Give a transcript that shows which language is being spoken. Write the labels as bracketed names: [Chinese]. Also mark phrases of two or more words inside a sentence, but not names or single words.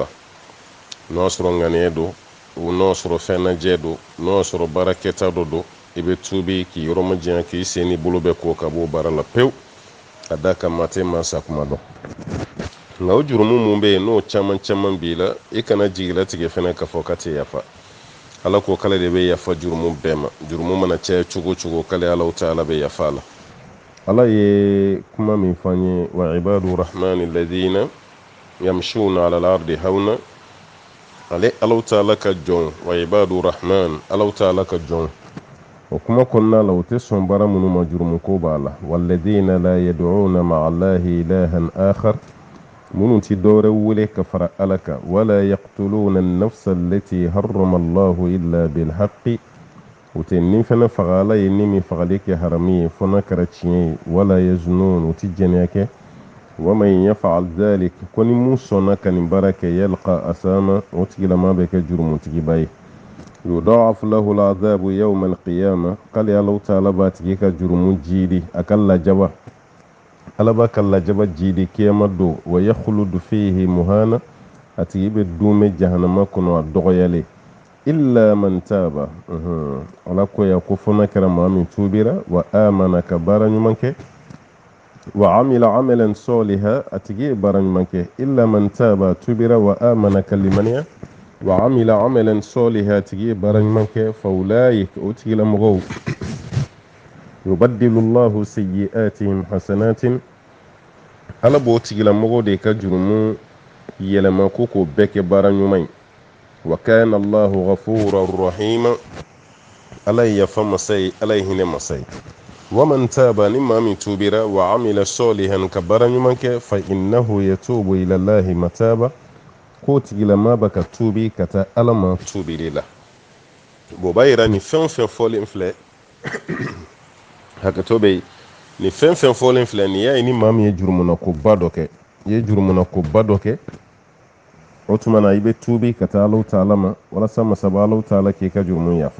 [Bambara] N'o y'a sɔrɔ ŋaniya don, n'o y'a sɔrɔ fɛn najɛ don, n'o y'a sɔrɔ baara kɛta dɔ don, i bɛ tuubi k'i yɔrɔ ma janya k'i sen n'i bolo bɛɛ ko ka bɔ o baara la pewu, ka d'a kan maa tɛ maa sakuma dɔn. Nka o jurumu mun bɛ yen n'o caman b'i la, i kana jigilatigɛ fɛnɛ k'a fɔ ka tɛ yafa. Ala ko k'ale de bɛ yafa jurumu bɛɛ ma. Jurumu mana caya cogo cogo k'ale Alahu Taala bɛ yafa a la. Ala ye kuma min fɔ an ye, [Arabic] وعباد الرحمن الذين يمشون على الأرض هونا. [Bambara] Ale Alahu Taala ka jɔn, [Arabic] وعباد الرحمن, [Bambara] Alahu Taala ka jɔn. O kuma kɔnɔna la, o tɛ sɔn baara minnu ma jurumu ko b'a la. [Arabic] والذين لا يدعون مع الله إلها آخر. [Bambara] Minnu ti dɔwɛrɛ wele ka fara Ala kan. [Arabic] ولا يقتلون النفس التي حرم الله إلا بالحق. [Bambara] U tɛ nin fɛnɛ faga, Ala ye nin min fagali kɛ harami ye fo n'a kɛra tiɲɛ ye. [Arabic] ولا يزنون, [Bambara] u ti jɛnɛya kɛ. [Arabic] ومن يفعل ذلك, [Bambara] ko ni mun sɔnna ka nin baara kɛ, [Arabic] يلق أثاما, [Bambara] o tigilama bɛ kɛ jurumutigiba ye. [Arabic] يضاعف له العذاب يوم القيامة, [Bambara] k'ale Alahu Taala b'a tigi ka jurumu jiidi a ka lajaba. Ala b'a ka lajaba jiidi kiyama don. [Arabic] ويخلد فيه مهانا, [Bambara] a tigi bɛ dume jahanama kɔnɔ a dɔgɔyalen. [Arabic] إلا من تاب, [Bambara] Ala ko ya ko fo n'a kɛra maa min tuubira, [Arabic] وآمن [Bambara] ka baara ɲuman kɛ, [Arabic] وعمل عملا صالحا, [Bambara] a tigi ye baara ɲuman kɛ. [Arabic] إلا من تاب, [Bambara] tuubira, [Arabic] وآمن [Bambara] ka limaniya, [Arabic] وعمل عملا صالحا, [Bambara] a tigi ye baara ɲuman kɛ. [Arabic] فأولئك, [Bambara] o tigilamɔgɔw, [Arabic] يبدل الله سيئاتهم حسنات, [Bambara] Ala b'o tigilamɔgɔw de ka jurumu yɛlɛma ko k'o bɛɛ kɛ baara ɲuman ye. [Arabic] وكان الله غفورا رحيما, [Bambara] Ala ye yafa masa ye, Ala ye hinɛ masa ye. [Arabic] ومن تاب, [Bambara] ni maa min tuubira, [Arabic] وعمل صالحا, [Bambara] ka baara ɲuman kɛ, [Arabic] فإنه يتوب إلى الله متابا, [Bambara] k'o tigilama bɛ ka tuubi ka taa Ala ma tuubili la. B'o b'a yira ni fɛn o fɛn fɔlen filɛ hakɛto bɛ yen, ni fɛn fɛn fɔlen filɛ nin y'a ye ni maa min ye jurumunako ba dɔ kɛ, i ye jurumunako ba dɔ kɛ, o tuma na i bɛ tuubi ka taa Alahu Taala ma walasa masaba Alahu Taala k'i ka jurumu yafa.